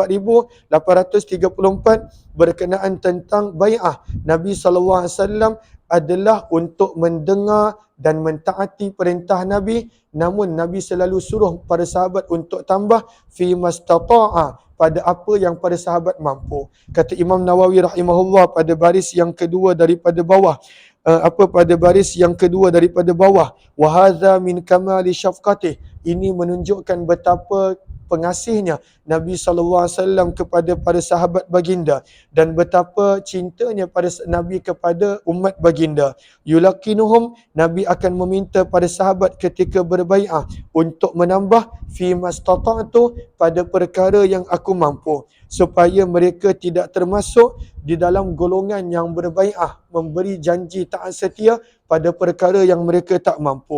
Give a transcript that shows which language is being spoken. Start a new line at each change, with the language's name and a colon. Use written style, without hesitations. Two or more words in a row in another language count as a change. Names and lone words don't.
Malay: 4834 berkenaan tentang bai'ah Nabi SAW adalah untuk mendengar dan mentaati perintah Nabi, namun Nabi selalu suruh para sahabat untuk tambah
Arabic: فيما استطاع,
Malay: pada apa yang para sahabat mampu. Kata Imam Nawawi rahimahullah pada baris yang kedua daripada bawah, pada baris yang kedua daripada bawah,
Arabic: وهذا من كمال شفقته,
Malay: ini menunjukkan betapa pengasihnya Nabi SAW kepada para sahabat baginda, dan betapa cintanya pada Nabi kepada umat baginda. Yulakinuhum, Nabi akan meminta para sahabat ketika berbai'ah untuk menambah
Arabic: فيما استطعت,
Malay: pada perkara yang aku mampu, supaya mereka tidak termasuk di dalam golongan yang berbai'ah, memberi janji taat setia pada perkara yang mereka tak mampu.